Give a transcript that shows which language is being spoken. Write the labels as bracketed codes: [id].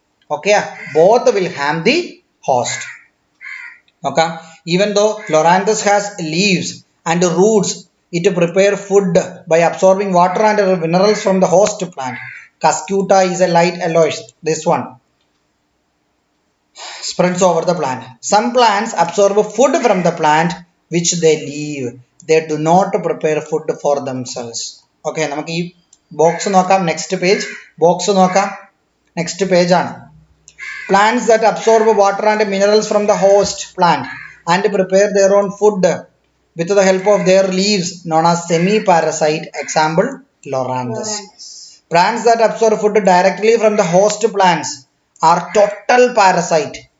[en] Okay, both will harm the host. Okay, even though Loranthus has leaves and roots, it prepare food by absorbing water and minerals from the host plant. Cuscuta is a light yellowish. This one spreads over the plant. Some plants absorb food from the plant which they leave. They do not prepare food for themselves. [ml] Okay, നമുക്ക് ഈ box നോക്കാം. Next page box നോക്കാം. Next page ആണ്. [en] Plants that absorb water and minerals from the host plant and prepare their own food with the help of their leaves, known as semi-parasite. Example, Loranthus. Plants that absorb food directly from the host plants are total parasite.